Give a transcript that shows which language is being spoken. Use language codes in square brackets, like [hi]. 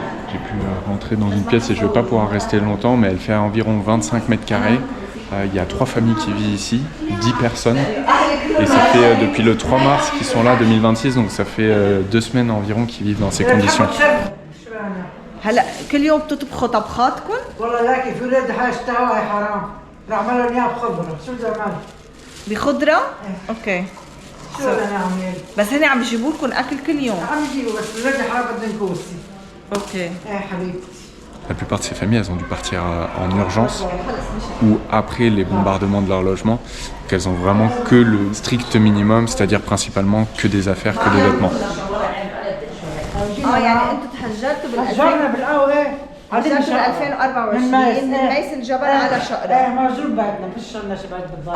[fr] J'ai pu rentrer dans une pièce et je ne vais pas pouvoir rester longtemps, mais elle fait environ 25 mètres carrés. Il y a 3 familles qui vivent ici, 10 personnes. Et ça fait depuis le 3 mars qu'ils sont là, 2026, donc ça fait 2 semaines environ qu'ils vivent dans ces conditions. [ar] هلا كل يوم بتطبخوا طبخاتكم؟ والله لا كيف ولاد حاجتها هاي حرام. نعملوا اياها بخضره، شو بدنا نعمل؟ بخضره؟ اوكي. شو بدنا نعمل؟ بس هن عم يجيبوا لكم اكل كل يوم. عم يجيبوا بس ولاد حرام بدهم كوسي. اوكي. ايه حبيبتي. [fr] La plupart de ces familles, elles ont dû partir en urgence ou après les bombardements de leur logement. Donc elles ont vraiment que le strict minimum, c'est-à-dire principalement que des affaires, que des vêtements. [ar] يعني انتم تهجرتوا هجرنا بالاول ايه هجرتوا ب 2024 من ميس الجبل على شقرة. ايه مهجور بيتنا فيش عندنا شي بيت بالضبط.